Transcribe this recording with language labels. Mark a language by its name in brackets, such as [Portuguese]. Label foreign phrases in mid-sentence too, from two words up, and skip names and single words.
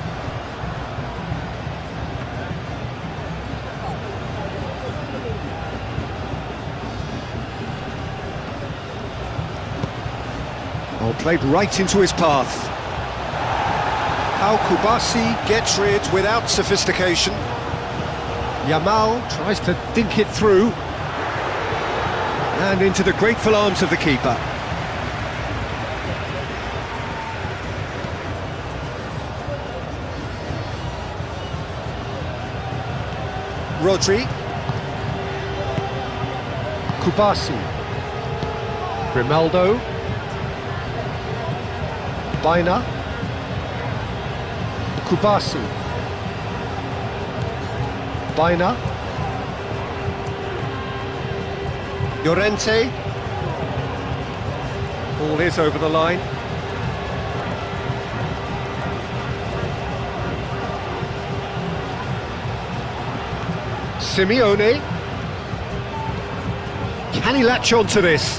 [English] Oh, played right into his path. Pau Kubasi gets rid without sophistication. Yamal tries to dink it through. And into the grateful arms of the keeper. Rodri. Kubasi. Grimaldo. Baina. Kubasi. Baina. Llorente. Ball is over the line. Simeone. Can he latch on to this?